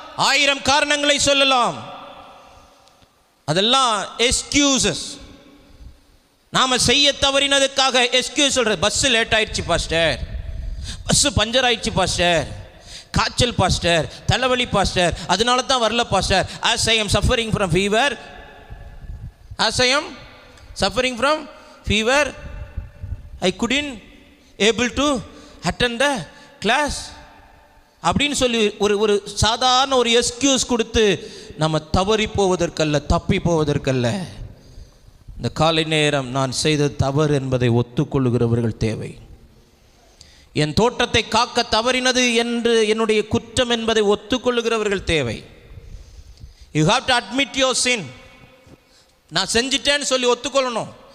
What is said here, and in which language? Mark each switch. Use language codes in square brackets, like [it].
[ta] 1000 காரணங்களை சொல்லலாம். அதெல்லாம் எக்ஸ்கியூசஸ். நாம செய்ய தவறினதுக்காக எக்ஸ்கியூஸ் சொல்றது. பஸ் லேட் ஆயிடுச்சு பாஸ்டர், பஸ் பஞ்சர் ஆயிடுச்சு பாஸ்டர், காய்ச்சல் பாஸ்டர், தலைவலி பாஸ்டர், அதனால தான் வரல pastor. [en] as I am suffering from fever, as I am suffering from fever, I couldn't able to attend the class [ta] அப்படின்னு சொல்லி ஒரு சாதாரண ஒரு எக்ஸ்கியூஸ் கொடுத்து நம்ம தவறி போவதற்கல்ல, தப்பி போவதற்கல்ல. இந்த காலை நேரம் நான் செய்த தவறு என்பதை ஒத்துக்கொள்ளுகிறவர்கள் தேவை. என் தோட்டத்தை காக்க தவறினது என்று என்னுடைய குற்றம் என்பதை ஒத்துக்கொள்ளுகிறவர்கள் தேவை. [en] You have to admit your sin. [ta] நான் செஞ்சிட்டேன்னு சொல்லி ஒத்துக்கொள்ளணும்.